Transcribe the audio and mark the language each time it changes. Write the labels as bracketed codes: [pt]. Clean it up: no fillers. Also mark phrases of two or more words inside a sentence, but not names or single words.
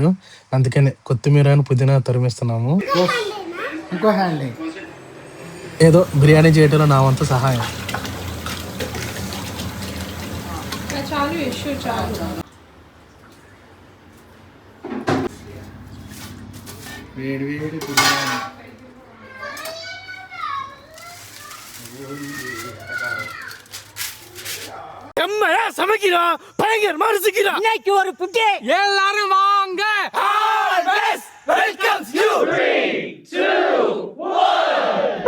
[te] అందుకని కొత్తిమీర పుదీనా తరిమిస్తున్నాము. ఇంకో హ్యాండ్ ఏదో బిర్యానీ చేయడంలో నా వంతు సహాయం. వేడి వేడి [ta] சமைக்கிறோம், பயங்கரமா ரசிக்கிறோம். இன்னைக்கு ஒரு புட்டி எல்லாரும் வாங்க. [en] welcomes you. 3 2 1.